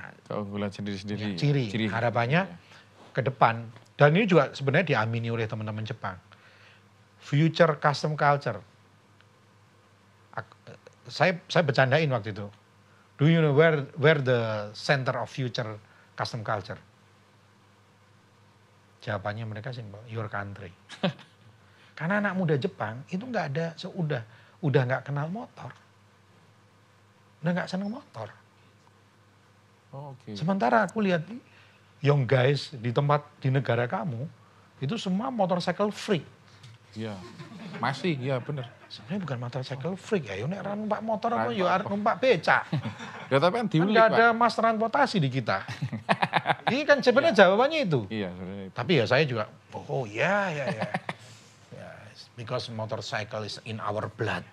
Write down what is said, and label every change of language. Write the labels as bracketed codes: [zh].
[id] keunggulan sendiri-sendiri. Ciri. Harapannya ke depan. Dan ini juga sebenarnya diamini oleh teman-teman Jepang. [en] Future custom culture. [id] Saya bercandain waktu itu. [en] Do you know where the center of future custom culture? [id] Jawabannya mereka simpel, [en] your country. [id] Karena anak muda Jepang itu nggak ada, udah nggak kenal motor, udah nggak seneng motor. [en] Oh, okay. [id] Sementara aku lihat [en] young guys [id] di negara kamu itu semua [en] motorcycle freak. [id] Iya, masih, iya bener. Sebenarnya bukan [en] motorcycle freak [jv] ya, nek numpak motor apa yo arep numpak becak. [id] Ya tapi kan diulik, Pak. Ada mas transportasi di kita. Ini kan sebenarnya jawabannya itu. Iya, sebenarnya itu. Tapi ya saya juga, ya. [en] Because motorcycle is in our blood.